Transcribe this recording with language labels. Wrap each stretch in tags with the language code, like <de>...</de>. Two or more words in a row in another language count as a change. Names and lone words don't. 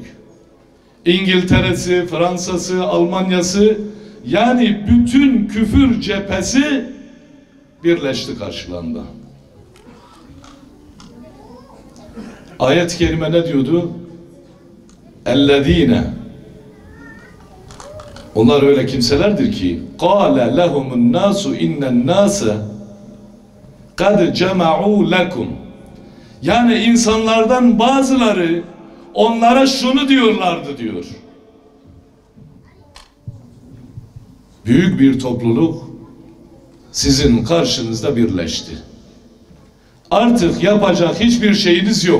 <tr>İngiltere'si, Fransa'sı, Almanya'sı, yani bütün küfür cephesi birleşti karşılarında. Ayet-i kerime ne diyordu? اَلَّذ۪ينَ Onlar öyle kimselerdir ki</tr> <ar>قَالَ لَهُمُ النَّاسُ اِنَّ النَّاسَ قَدْ جَمَعُوا لَكُمْ</ar> <tr>Yani insanlardan bazıları onlara şunu diyorlardı diyor. Büyük bir topluluk sizin karşınızda birleşti. Artık yapacak hiçbir şeyiniz yok.</tr>